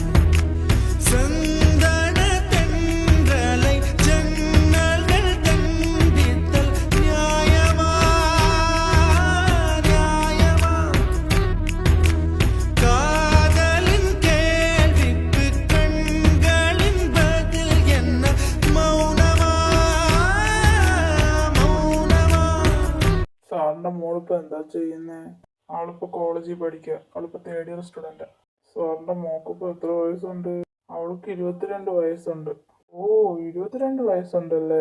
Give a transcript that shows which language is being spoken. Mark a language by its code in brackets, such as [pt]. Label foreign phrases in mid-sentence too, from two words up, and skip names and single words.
[ta] சந்தன தென்றலை ஜன்னல்கள் கண்டித்தல் நியாயமா, நியாயமா? காதலின் கேள்விக்கு கண்களின் பதில் என்ன? மௌனமா, மௌனமா? [ml] സാറിന്റെ മോളിപ്പോ എന്താ ചെയ്യുന്നേ? അവളിപ്പോ കോളേജിൽ പഠിക്കുക. അവളിപ്പോ [en] third year student. [ml] സാറിന്റെ മോക്കിപ്പോ എത്ര വയസ്സുണ്ട്? അവൾക്ക് 22 വയസ്സുണ്ട്. ഓ, 22 വയസ്സുണ്ടല്ലേ?